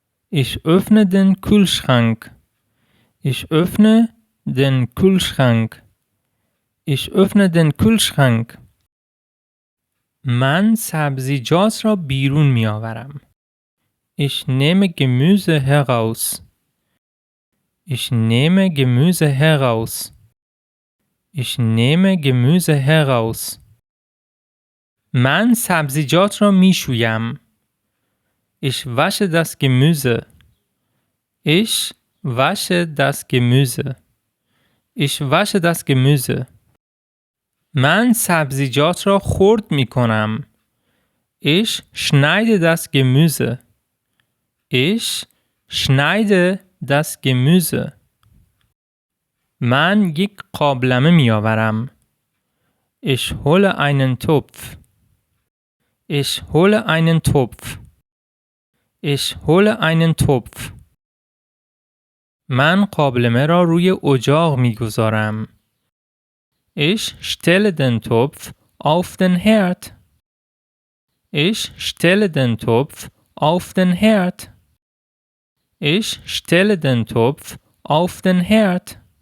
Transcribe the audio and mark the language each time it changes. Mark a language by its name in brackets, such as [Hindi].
[German] Ich öffne den Kühlschrank. Ich öffne den Kühlschrank. Ich öffne den Kühlschrank. [Persian] من سبزیجات را بیرون می آورم. [German] Ich nehme Gemüse heraus. Ich nehme Gemüse heraus. Ich nehme Gemüse heraus. [Persian] من سبزیجات را می شویم. [German] Ich wasche das Gemüse. Ich wasche das Gemüse. Ich wasche das Gemüse. [Persian] من سبزیجات را خرد می کنم. [German] Ich schneide das Gemüse. Ich schneide das Gemüse. [Persian] من یک قابلمه می آورم. [German] Ich hole einen Topf. Ich hole einen Topf. Ich hole einen Topf. [Persian] من قابلمه را روی اجاق می گذارم. [German] Ich stelle den Topf auf den Herd. Ich stelle den Topf auf den Herd. Ich stelle den Topf auf den Herd.